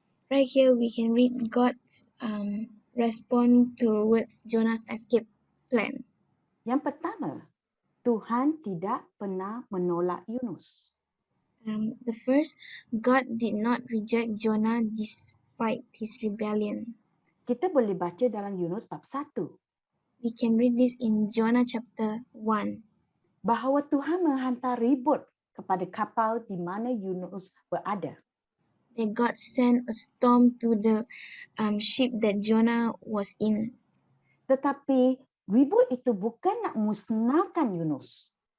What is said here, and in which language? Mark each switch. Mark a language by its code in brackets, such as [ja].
[en] Right here, we can read God's response towards Jonah's escape plan. [ms] Yang pertama, Tuhan tidak pernah menolak Yunus. [en] The first, God did not reject Jonah despite his rebellion. [ms] Kita boleh baca dalam Yunus bab 1. [en] We can read this in Jonah chapter 1. [ms] Bahawa Tuhan menghantar ribut kepada kapal di mana Yunus berada. [en] That God sent a storm to the ship that Jonah was in. [ms] Tetapi ribut itu bukan nak musnahkan Yunus.